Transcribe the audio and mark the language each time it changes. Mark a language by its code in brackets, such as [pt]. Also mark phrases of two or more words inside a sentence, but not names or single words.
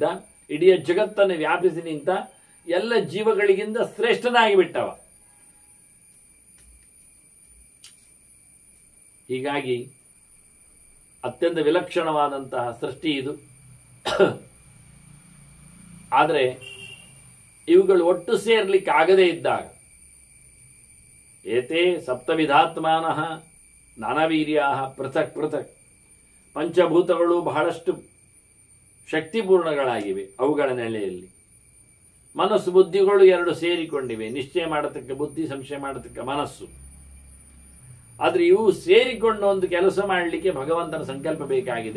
[kn] ಇಡೀ ಜಗತ್ತನ್ನು ವ್ಯಾಪಿಸಿ ನಿಂತ ಎಲ್ಲ ಜೀವಗಳಿಗಿಂತ ಶ್ರೇಷ್ಠನಾಗಿ ಬಿಟ್ಟವ. ಹೀಗಾಗಿ ಅತ್ಯಂತ ವಿಲಕ್ಷಣವಾದಂತಹ ಸೃಷ್ಟಿ ಇದು. ಆದರೆ ಇವುಗಳು ಒಟ್ಟು ಸೇರ್ಲಿಕ್ಕೆ ಆಗದೇ ಇದ್ದಾಗ [sa] ಏತೇ ಸಪ್ತವಿಧಾತ್ಮಾನಃ ನಾನವೀರ್ಯಾಃ ಪೃಥಕ್ ಪೃಥಕ್. [kn] ಪಂಚಭೂತಗಳು ಬಹಳಷ್ಟು ಶಕ್ತಿಪೂರ್ಣಗಳಾಗಿವೆ. ಅವುಗಳ ನೆಲೆಯಲ್ಲಿ ಮನಸ್ಸು ಬುದ್ಧಿಗಳು 2 ಸೇರಿಕೊಂಡಿವೆ. ನಿಶ್ಚಯ ಮಾಡತಕ್ಕ ಬುದ್ಧಿ, ಸಂಶಯ ಮಾಡತಕ್ಕ ಮನಸ್ಸು. ಆದರೆ ಇವು ಸೇರಿಕೊಂಡು ಒಂದು ಕೆಲಸ ಮಾಡಲಿಕ್ಕೆ ಭಗವಂತನ ಸಂಕಲ್ಪ ಬೇಕಾಗಿದೆ.